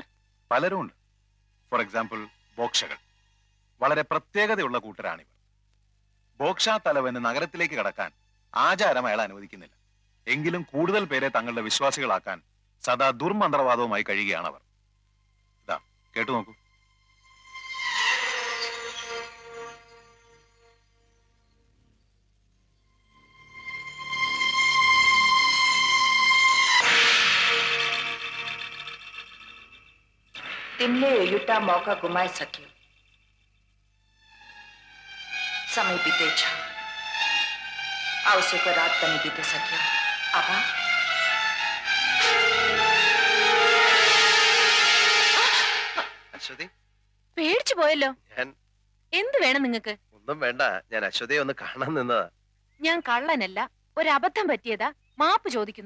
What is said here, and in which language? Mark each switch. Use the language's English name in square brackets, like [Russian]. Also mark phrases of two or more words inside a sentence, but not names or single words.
[Malayalam] പലരും ഉണ്ട്. [English] for example, [Malayalam] ബോക്ഷകൾ. വളരെ പ്രത്യേകതയുള്ള കൂട്ടരാണിവർ. ബോക്ഷാ തലവന് നഗരത്തിലേക്ക് കടക്കാൻ ആചാരം അയാൾ അനുവദിക്കുന്നില്ല. എങ്കിലും കൂടുതൽ പേരെ തങ്ങളുടെ വിശ്വാസികളാക്കാൻ സദാ ദുർമന്ത്രവാദവുമായി കഴിയുകയാണ് അവർ. ഇതാ കേട്ടു നോക്കൂ. [Nepali] तिमीले यो एउटा मौका गुमाइसक्यो। समय बितेछ, औँसीको रात पनि बितिसक्यो। अब [Malayalam] അശ്വതി, പേടിച്ചു പോയല്ലോ. ഞാൻ എന്ത് വേണം നിങ്ങക്ക്? ഒന്നും വേണ്ട, ഞാൻ അശ്വതിയെ ഒന്ന് കാണാൻ നിന്നതാ. ഞാൻ കള്ളനല്ല, ഒരു അബദ്ധം പറ്റിയതാ, മാപ്പ് ചോദിക്കുന്നു.